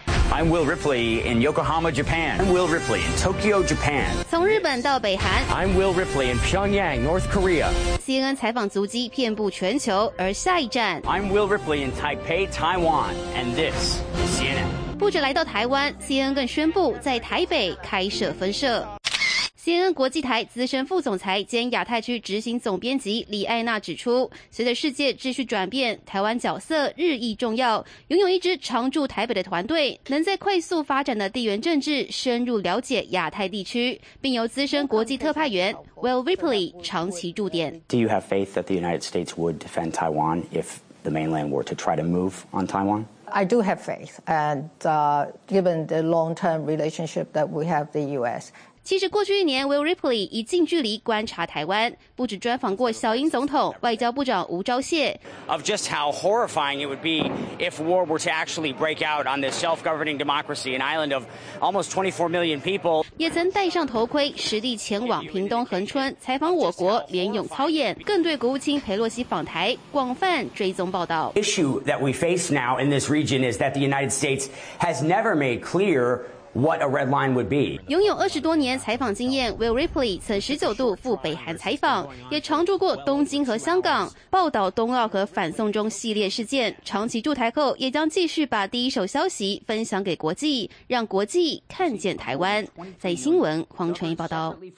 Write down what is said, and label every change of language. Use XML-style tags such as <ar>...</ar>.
<en>I'm Will Ripley in Yokohama, Japan. I'm Will Ripley in Tokyo, Japan.</en> <zh>从日本到北韩。</zh> <en>I'm Will Ripley in Pyongyang, North Korea.</en> <zh>CNN 采访足迹遍布全球，而下一站。</zh> <en>I'm Will Ripley in Taipei, Taiwan. And this is CNN.</en> <zh>不止来到台湾 ，CNN 更宣布在台北开设分社。 CNN 国际台资深副总裁兼亚太区执行总编辑李艾娜指出，随着世界秩序转变，台湾角色日益重要，拥有一支常驻台北的团队，能在快速发展的地缘政治深入了解亚太地区，并由资深国际特派员 Will Ripley 长期驻点。</zh> <en>Do you have faith that the United States would defend Taiwan if the mainland were to try to move on Taiwan? I do have faith, and given the long-term relationship that we have the U.S.</en> <zh>其实过去一年 ，Will Ripley 以近距离观察台湾，不止专访过小英总统、外交部长吴钊燮。</zh> <en>Of just how horrifying it would be if war were to actually break out on this self-governing democracy, an island of almost 24 million people.</en> <zh>也曾戴上头盔，实地前往屏东恒春采访我国联勇操演，更对国务卿佩洛西访台广泛追踪报道。</zh> <en>Issue that we face now in this. region is that the United States has never made clear what a red line would be.</en> <zh>拥有20多年采访经验 ，Will Ripley 曾19度赴北韩采访，也常驻过东京和香港，报道冬奥和反送中系列事件。长期驻台后，也将继续把第一手消息分享给国际，让国际看见台湾。在新闻，黄纯一报道。</zh>